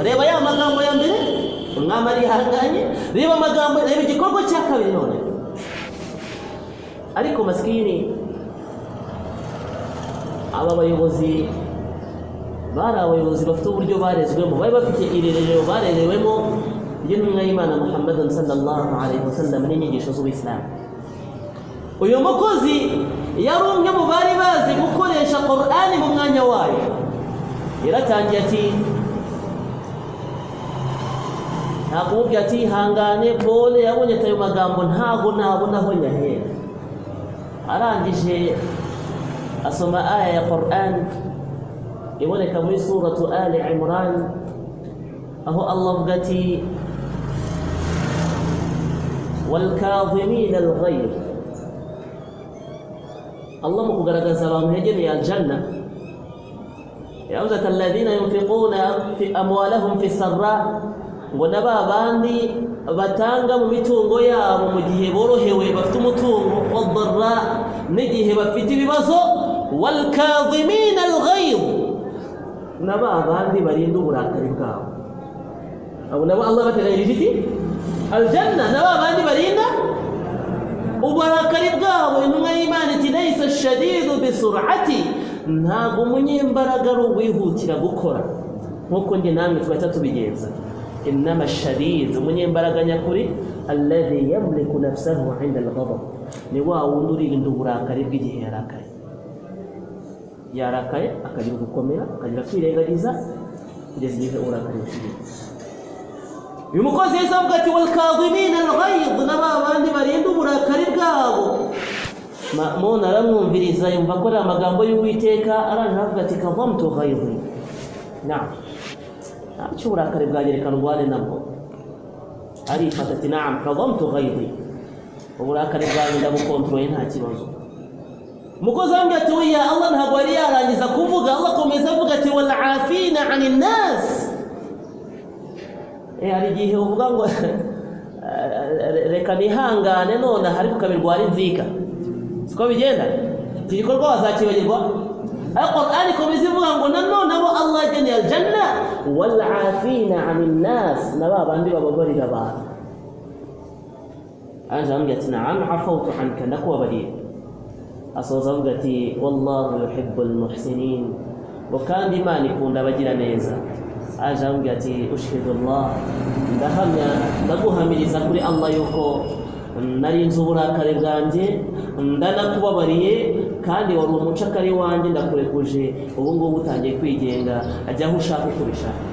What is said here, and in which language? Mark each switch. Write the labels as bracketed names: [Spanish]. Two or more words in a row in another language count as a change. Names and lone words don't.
[Kinyarwanda] Reba ya magambo ya mbere, umwami arihanganye. Reba amagambo, reba igikorwa cya kabiri none. Ariko maskini aba bayobozi bari abayobozi bafite uburyo barezwemo, bari bafite irerero barerewemo ry'intumwa y'Imana Muhammad [Arabic] صلى الله عليه وسلم [Kinyarwanda] n'inyigisho z'Ubuislamu. Uyu mukozi yari umwe mu bari bazi gukoresha Qur'ani mu mwanya wayo. Yaratangiye ati, ntakubwira ati hangane pole, yabonye ayo magambo ntago nabona aho nyahera. Arangije asoma aya ya Qur'an iboneka muri suratu Ali Imran, aho Allah avuga ati [Arabic] والكاظمين الغيظ. [Kinyarwanda] Allah mu kugaragaza abantu yegeneye aljanna yavuze ati [Arabic] الذين ينفقون في أموالهم في السراء, [Kinyarwanda] ngo naba bandi batanga mu mitungo yabo mu gihe borohewe bafite umutungo, wadharra n'igihe bafite ibibazo, [Arabic] والكاظمين الغيظ, [Kinyarwanda] naba bandi barinda uburakari bwabo. Abo nabo Allah bateganyirije iki? Aljanna. Naba bandi barinda uburakari bwabo. Intumwa y'Imana iti [Arabic] ليس الشديد بالصرعة, [Kinyarwanda] ntabwo umunyembaraga ari uwihutira gukora nk'uko njye namwe twahita tubigenza. [Arabic] إنما الشديد, [Kinyarwanda] umunyembaraga nyakuri, [Arabic] الذي يملك نفسه عند الغضب, [Kinyarwanda] ni wa wundi urinda uburakari bw'igihe yarakaye akagira gukomera, akagira kwirengagiza kugeza igihe uburakari bushirira. Uyu mukozi yese avuga ati [Arabic] والكاظمين الغيظ, [Kinyarwanda] naba bandi barinda uburakari bwabo. Ma'mun aramwumviriza yumva ko ari amagambo y'Uwiteka aranje avuga ati [Arabic] كظمت غيظي. [Kinyarwanda] Naam. Acho uburakari bwagerekana urwane nabwo. Arifata ati [Arabic] نعم كظمت غيظي. [Kinyarwanda] Uburakari bwanjye ndabukontroye nta kibazo. Mukozi ambye ati oya Allah ntabwo yari yarangiza kuvuga. Allah komeza avuga ati [Arabic] والعافين عن الناس. [Kinyarwanda] Ari gihe uvuga ngo reka nihangane none hari kukabirwara inzika. Siko bigenda? Igikorwa wazakibagirwa? Al-Qur'an komeza ivuga ngo nanone abo Allah yajyanye aljanna [Arabic] والعافين عن الناس, [Kinyarwanda] naba bandi bababarira abantu. Anje ambye ati [Arabic] نعم عفوت عنك [Kinyarwanda] nakwabariye. Asoza avuga ati [Arabic] والله يحب المحسنين, [Kinyarwanda] kandi Imana ikunda abagira neza. Aje ambye ati [Arabic] أشهد الله, [Kinyarwanda] ndaguhamiriza kuri Allah yuko narinze uburakari bwanjye ndanakubabariye kandi wari umucakari wanjye ndakurekuje ubu ngubu utangiye kwigenga ajya aho ushaka kubisha.